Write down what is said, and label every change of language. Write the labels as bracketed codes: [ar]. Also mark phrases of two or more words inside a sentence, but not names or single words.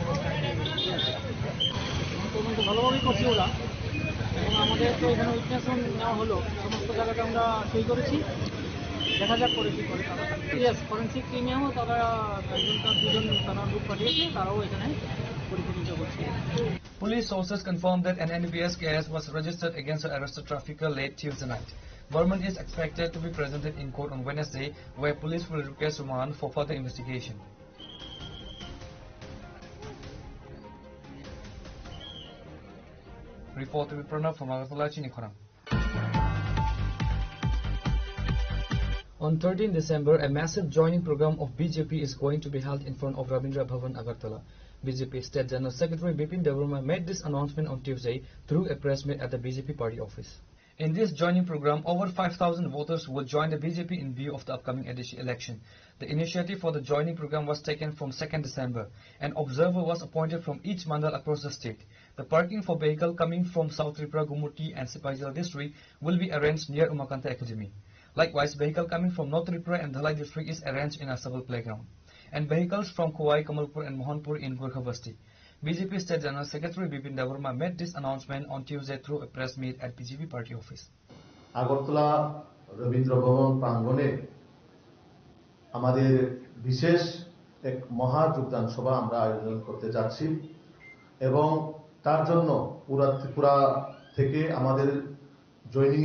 [bn] তদন্ত ভালোভাবেই করছি ওরা, এবং আমাদের তো এখানে উইটনেসও নেওয়া হলো, সমস্ত জায়গাতে আমরা সই করেছি। দেখা যাক পরে কী করে তারা। [en] yes, forensic team [bn] তারা দুজন তারা গ্রুপ পাঠিয়েছে, তারাও এখানে পরীক্ষা করছে। [en] Police sources confirmed that an NDPS case was registered against the arrested trafficker late Tuesday night. Burman is expected to be presented in court on Wednesday, where police will request remand for further investigation. Report to be Pranav from Agartala, Chinikhoram. On 13 December, a massive joining program of BJP is going to be held in front of Rabindra Bhavan, Agartala. BJP State General Secretary Bipin Debarma made this announcement on Tuesday through a press meet at the BJP party office. In this joining program, over 5,000 voters will join the BJP in view of the upcoming election. The initiative for the joining program was taken from 2nd December. An observer was appointed from each mandal across the state. The parking for vehicle coming from South Tripura, Gumurti and Sipaijala district will be arranged near Umakanta Academy. Likewise, vehicle coming from North Tripura and Dhalai district is arranged in Asabal playground, and vehicles from Kuwai, Kamalpur and Mohanpur in Gorkha Basti. BJP State General Secretary Bipin Debarma made this announcement on Tuesday through a press meet at BJP party office. [bn] আগরতলা রবীন্দ্র ভবন প্রাঙ্গণে আমাদের বিশেষ এক মহা যোগদান সভা আমরা আয়োজন করতে যাচ্ছি, এবং তার জন্য পুরা ত্রিপুরা থেকে আমাদের জয়েনিং